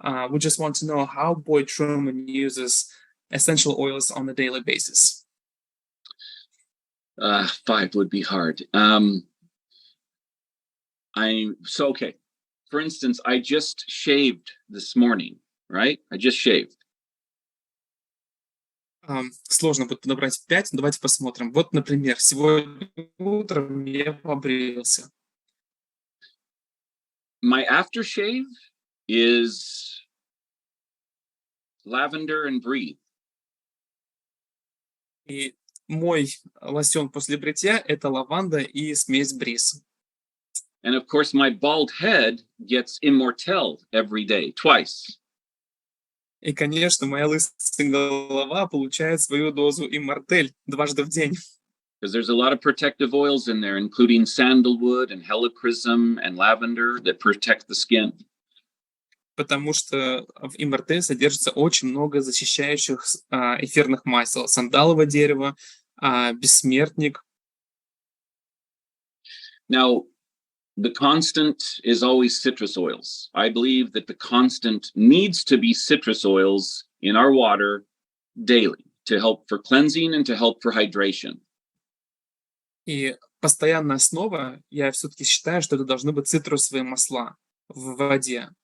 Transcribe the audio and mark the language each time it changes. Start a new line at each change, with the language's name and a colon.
English: We just want to know how Boyd Truman uses essential oils on a daily basis. 5 would be hard. Okay. For instance, I just shaved this morning, right? I just shaved.
Russian: Сложно будет подобрать 5, но давайте посмотрим. Вот, например, сегодня утром я побрился.
English: My aftershave is lavender and breathe.
Russian: И мой лосьон после бритья – это лаванда и смесь бриз.
English: And of course, my bald head gets Immortel every day, twice.
Russian: И, конечно, моя лысая голова получает свою дозу иммортель дважды в день.
English: Because there's a lot of protective oils in there, including sandalwood and helichrysum and lavender that protect the skin.
Russian: Потому что в иммортель содержится очень много защищающих эфирных масел. Сандаловое дерево, бессмертник.
English: Now, the constant is always citrus oils. I believe that the constant needs to be citrus oils in our water daily to help for cleansing and to help for hydration.
Russian: И постоянная основа, я все-таки считаю, что это должны быть цитрусовые масла в воде.